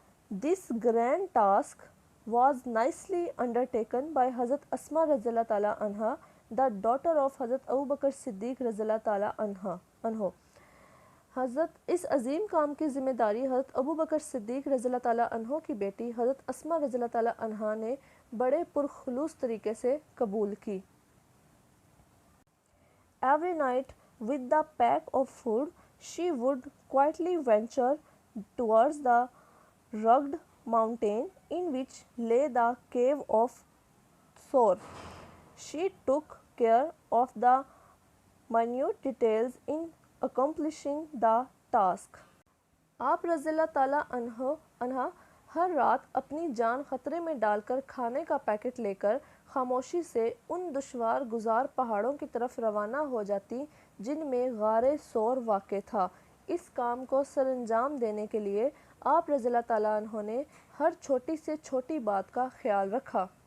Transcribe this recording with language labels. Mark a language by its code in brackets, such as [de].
[en] This grand task was nicely undertaken by Hazrat Asma رضی اللہ تعالیٰ عنہ, the daughter of Hazrat Abu Bakr Siddiq رضی اللہ تعالیٰ عنہ. [ur] حضرت اس عظیم کام کی ذمہ داری حضرت ابو بکر صدیق رضی اللہ تعالیٰ عنہ کی بیٹی حضرت اسما رضی اللہ تعالیٰ عنہ نے بڑے پرخلوص طریقے سے قبول کی. [en] Every night with the pack of food she would quietly venture towards the rugged mountain in which lay the cave of Thor. She took care of the minute details in accomplishing the task. [ur] آپ رضی اللہ تعالیٰ عنہ ہر رات اپنی جان خطرے میں ڈال کر کھانے کا پیکٹ لے کر خاموشی سے ان دشوار گزار پہاڑوں کی طرف روانہ ہو جاتی جن میں غار ثور واقع تھا. اس کام کو سر انجام دینے کے لیے آپ رضی اللہ تعالیٰ عنہ نے ہر چھوٹی سے چھوٹی بات کا خیال رکھا.